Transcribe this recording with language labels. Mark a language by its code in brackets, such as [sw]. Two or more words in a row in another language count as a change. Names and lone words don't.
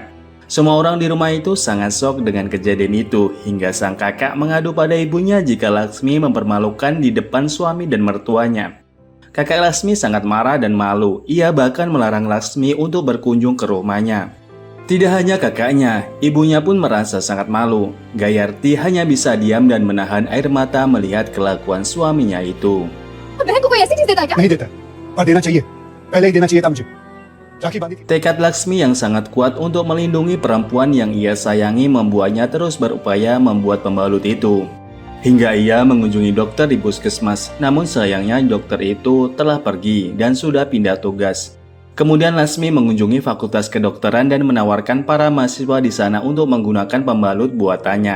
[id] Semua orang di rumah itu sangat shock dengan kejadian itu, hingga sang kakak mengadu pada ibunya jika Laksmi mempermalukan di depan suami dan mertuanya. Kakak Laksmi sangat marah dan malu, ia bahkan melarang Laksmi untuk berkunjung ke rumahnya. Tidak hanya kakaknya, ibunya pun merasa sangat malu. Gayatri hanya bisa diam dan menahan air mata melihat kelakuan suaminya itu. [hi] बहन को कोई ऐसी चीज देता है क्या? नहीं देता और देना चाहिए, पहले ही देना चाहिए था मुझे। राखी बांधी थी। [id] Tekad Laksmi yang sangat kuat untuk melindungi perempuan yang ia sayangi membuatnya terus berupaya membuat pembalut itu. Hingga ia mengunjungi dokter di puskesmas, namun sayangnya dokter itu telah pergi dan sudah pindah tugas. Kemudian Laksmi mengunjungi Fakultas Kedokteran dan menawarkan para mahasiswa di sana untuk menggunakan pembalut buatannya.